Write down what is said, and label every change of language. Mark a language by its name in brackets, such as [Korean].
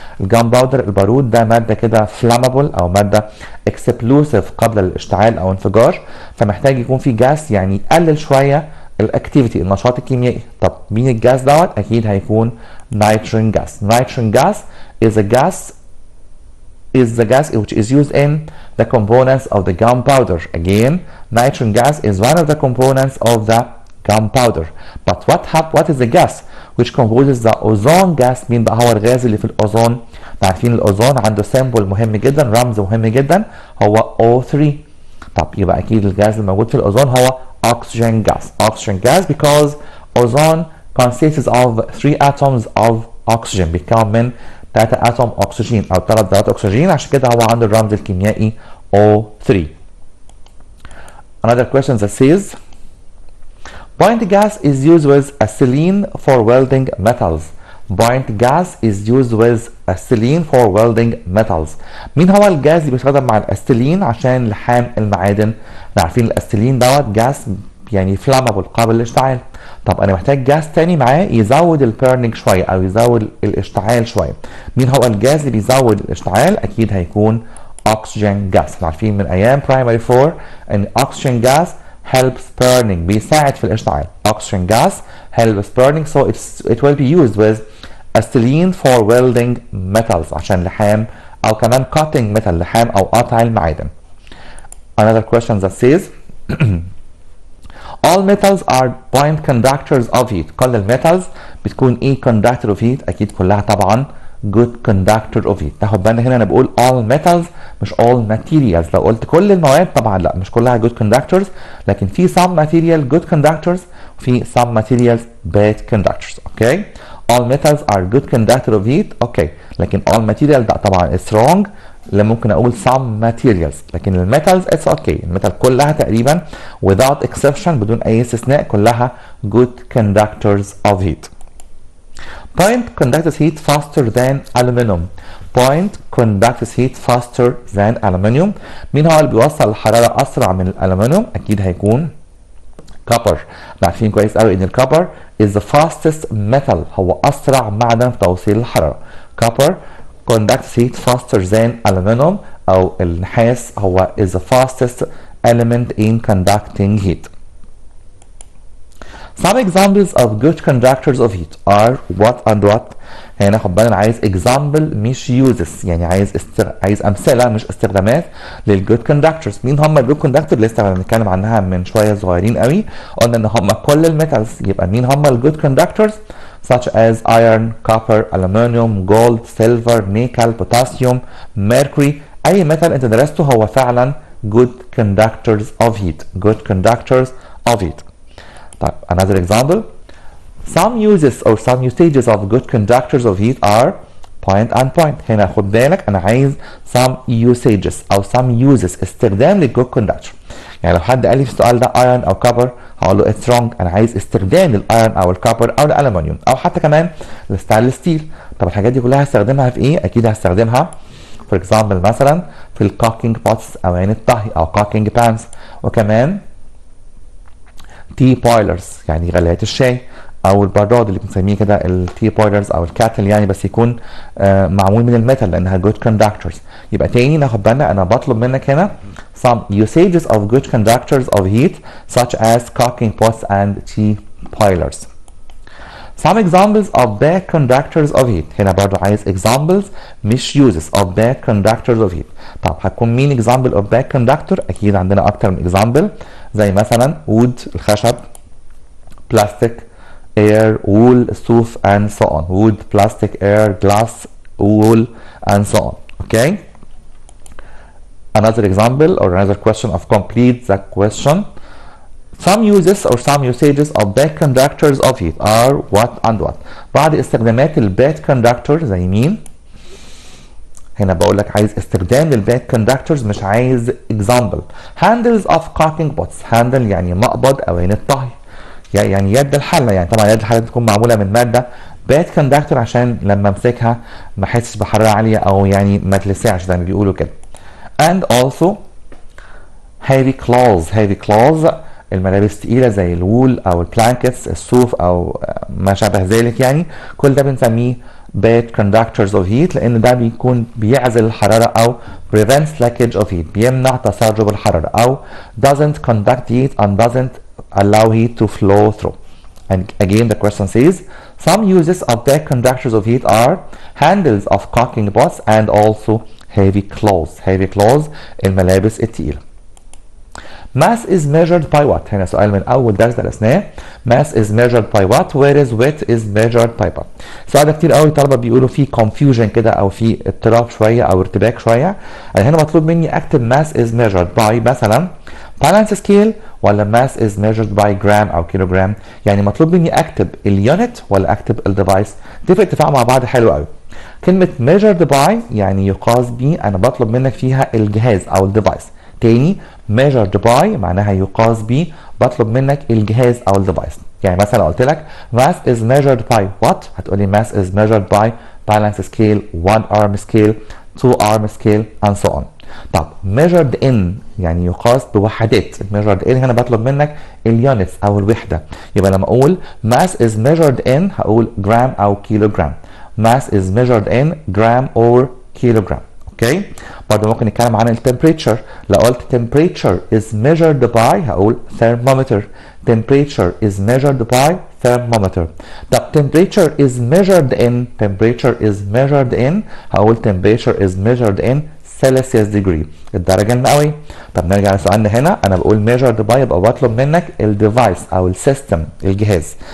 [Arabic] الجام باودر البارود ده مادة كده flammable أو مادة explosive قبل الاشتعال أو انفجار، فمحتاج يكون في جاز يعني يقلل شوية الاكتيفيتي النشاط الكيميائي. طب مين الجاز دوت؟ اكيد هيكون nitrogen gas. [English] Nitrogen gas is the gas which is used in the components of the gunpowder. Again, nitrogen gas is one of the components of the gunpowder. But what is the gas which composes the ozone gas? [Arabic] مين بقى هو الغاز اللي في الاوزون؟ عارفين الاوزون عنده سيمبل مهم جدا، رمز مهم جدا، هو O3. طب يبقى اكيد الغاز الموجود في الاوزون هو oxygen gas. [English] Oxygen gas because ozone consists of 3 atoms of oxygen. [Arabic] بيتكون من 3 اتوم اكسجين او 3 ذرات اكسجين، عشان كده هو عنده الرمز الكيميائي O3. [English] Another question that says point gas is used with acetylene for welding metals. Point gas is used with acetylene for welding metals. [Arabic] مين هو الجاز اللي بيستخدم مع الاسيتيلين عشان لحام المعادن؟ عارفين الاسيتيلين دوت جاز يعني فلامبل قابل للاشتعال. طب انا محتاج جاز تاني معاه يزود البيرنينج شويه او يزود الاشتعال شويه. مين هو الجاز اللي بيزود الاشتعال؟ اكيد هيكون oxygen gas. عارفين من ايام primary 4 ان [English] oxygen gas helps burning [Arabic] بيساعد في الاشتعال. [English] Oxygen gas helps burning so it will be used with acetylene for welding metals [Arabic] عشان لحام او كمان [English] cutting metal [Arabic] لحام او قطع المعادن. [English] Another question that says all metals are point conductors of heat. [Arabic] كل الميتالز بتكون ايه conductor of heat؟ اكيد كلها طبعا [English] good conductor of heat. [Arabic] تاخد بالنا هنا انا بقول [English] all metals [Arabic] مش [English] all materials. [Arabic] لو قلت كل المواد طبعا لا، مش كلها good conductors، لكن في [English] some material good conductors [Arabic] وفي [English] some materials bad conductors. Okay all metals are good conductor of heat. Okay [Arabic] لكن [English] all material [Arabic] ده طبعا [English] is wrong. [Arabic] اللي ممكن اقول some materials، لكن الميتالز [English] It's okay. [Arabic] الميتال كلها تقريبا [English] without exception [Arabic] بدون اي استثناء كلها [English] good conductors of heat. Point conducts heat faster than aluminum. Point conducts heat faster than aluminum. [Arabic] مين هو اللي بيوصل الحرارة أسرع من الألمنيوم؟ أكيد هيكون copper. عارفين كويس قوي إن الكوبر [English] is the fastest metal، [Arabic] هو أسرع معدن في توصيل الحرارة. [English] Copper conducts heat faster than aluminum، [Arabic] أو النحاس هو [English] is the fastest element in conducting heat. Some examples of good conductors of heat are what and what. [Arabic] هنا خد بالنا عايز example مش uses، يعني عايز أمثلة مش استخدامات للجود كوندكتورز. مين هم الجود كوندكتور؟ لسه بنتكلم عنها من شوية صغيرين قوي، قلنا إن هم كل الميتالز. [English] يبقى مين هم الجود conductors? such as iron, copper, aluminum, gold, silver, nickel, potassium, mercury. [Arabic] أي ميتال أنت درسته هو فعلا [English] good conductors of heat. Good conductors of heat. طيب another example. Some uses or some usages of good conductors of heat are point and point. [Arabic] هنا خد بالك أنا عايز [English] some usages [Arabic] أو [English] some uses [Arabic] استخدام للجود كوندكتور. يعني لو حد قال لي في السؤال ده ايرون او كوبر هقول له [English] It's wrong. [Arabic] انا عايز استخدام للايرون او الكوبر او الالومنيوم او حتى كمان الستانلس ستيل. طب الحاجات دي كلها هستخدمها في ايه؟ اكيد هستخدمها [English] for example [Arabic] مثلا في الكوكينج بوتس او عين الطهي او كوكينج بانز، وكمان تي بويلرز يعني غلايات الشاي، او البراد اللي بنسميه كده التي بويلرز او الكاتل يعني، بس يكون معمول من الميتال لانها [English] good conductors. [Arabic] يبقى تاني ناخد بالنا انا بطلب منك هنا [English] some usages of good conductors of heat such as cooking pots and tea boilers. Some examples of bad conductors of heat. [Arabic] هنا برضو عايز [English] examples مش uses of bad conductors of heat. [Arabic] طب هتكون مين [English] example of bad conductor؟ [Arabic] أكيد عندنا أكتر من example زي مثلا wood الخشب، plastic، air، wool الصوف and so on. [English] wood، plastic، air، glass، wool and so on. Okay. Another example or another question of complete the question. Some uses or some usages of bad conductors of heat are what and what. [Arabic] بعض استخدامات الباد كوندكتور زي مين؟ هنا بقول لك عايز استخدام للباد كوندكتورز مش عايز example. [English] Handles of cooking pots. [Arabic] handle يعني مقبض أواني الطهي. يعني يد الحلة، يعني طبعا يد الحلة تكون معمولة من مادة باد كوندكتور عشان لما امسكها ما احسش بحرارة عالية أو يعني ما تلسعش زي ما بيقولوا كده. [English] And also heavy clothes. [Arabic] heavy clothes الملابس تقيلة زي الوول أو البلانكتس الصوف أو ما شابه ذلك، يعني كل ده بنسميه [English] bad conductors of heat [Arabic] لأن ده بيكون بيعزل الحرارة أو [English] prevents leakage of heat، [Arabic] بيمنع تسرب الحرارة، أو [English] doesn't conduct heat and doesn't allow heat to flow through. And again the question says some uses of bad conductors of heat are handles of cooking pots and also heavy clothes. [Arabic] heavy clothes الملابس التقيلة. [English] Mass is measured by what؟ [Arabic] هنا سؤال من أول درس درسناه. [English] Mass is measured by what whereas weight is measured by what. [Arabic] السؤال ده كتير قوي طلبة بيقولوا فيه confusion كده أو فيه اضطراب شوية أو ارتباك شوية. أنا هنا مطلوب مني أكتب [English] mass is measured by [Arabic] مثلا balance scale ولا mass is measured by gram أو كيلوجرام. يعني مطلوب مني أكتب اليونت ولا أكتب الديفايس. دي في اتفاق مع بعض حلو قوي. كلمة [English] measured by [Arabic] يعني يقاس به، أنا بطلب منك فيها الجهاز أو الديفايس. تاني measured by معناها يقاس به، بطلب منك الجهاز او الديفايس. [English] يعني مثلا قلت لك mass is measured by what، [Arabic] هتقولي [English] mass is measured by balance scale، one arm scale، two arm scale and so on. [Arabic] طب [English] measured in [Arabic] يعني يقاس بوحدات. measured in هنا بطلب منك اليونتس او الوحده، يبقى لما اقول mass is measured in هقول جرام او كيلوجرام. [English] mass is measured in gram or kilogram. [Arabic] اوكي. برضه ممكن نتكلم عن التمبريتشر. لو قلت [English] temperature is measured by [Arabic] هقول [English] thermometer. temperature is measured by thermometer. طب temperature is measured in temperature is measured in هقول temperature is measured in Celsius degree [Arabic] الدرجة المئوية. طب نرجع لسؤالنا هنا، أنا بقول [English] measured by [Arabic] يبقى بطلب منك الديفايس أو السيستم الجهاز.